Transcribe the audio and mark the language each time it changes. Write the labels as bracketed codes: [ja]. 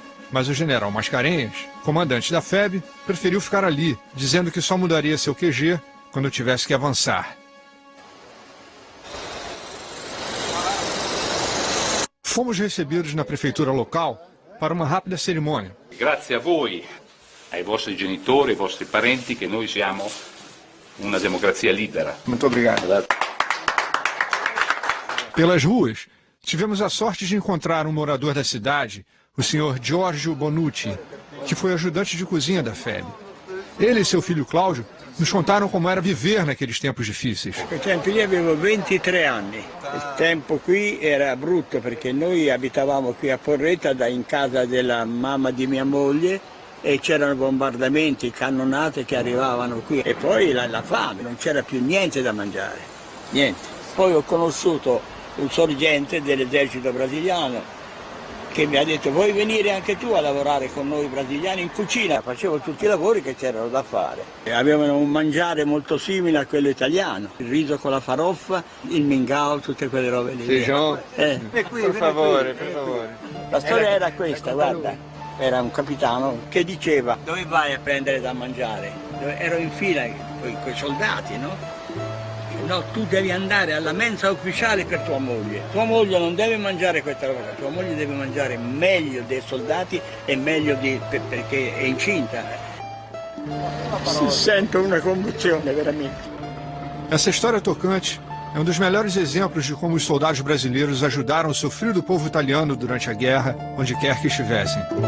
[pt] Mas o general Mascarenhas, comandante da FEB, preferiu ficar ali, dizendo que só mudaria seu QG quando tivesse que avançar. Fomos recebidos na prefeitura local para uma rápida cerimônia. [it] Grazie a voi, ai vostri genitori, ai vostri parenti, che noi siamo uma democracia libera. [pt] Muito obrigado. Pelas ruas, tivemos a sorte de encontrar um morador da cidade, o senhor Giorgio Bonucci, que foi ajudante de cozinha da FEB. Ele e seu filho Cláudio nos contaram como era viver naqueles tempos difíceis. [it] Quel tempo io avevo 23 anni. Il tempo qui era brutto perché noi abitavamo qui a Porretta in casa della mamma di mia moglie e c'erano bombardamenti, cannonate che arrivavano qui e poi la fame, non c'era più niente da mangiare, niente. Poi ho conosciuto un sorgente dell'esercito brasiliano che mi ha detto vuoi venire anche tu a lavorare con noi brasiliani in cucina? Facevo tutti i lavori che c'erano da fare. E avevano un mangiare molto simile a quello italiano, il riso con la faroffa, il mingau, tutte quelle robe lì. Feijão? Per favore. La storia era questa, guarda. Era un capitano che diceva dove vai a prendere da mangiare? Ero in fila con i soldati, no? No, tu devi andare alla mensa ufficiale per tua moglie. Tua moglie non deve mangiare questa roba, tua moglie deve mangiare meglio dei soldati e meglio perché è incinta. Si sente una commozione, veramente. [pt] Essa história tocante é um dos melhores exemplos de como os soldados brasileiros ajudaram o sofrido povo italiano durante a guerra, onde quer que estivessem.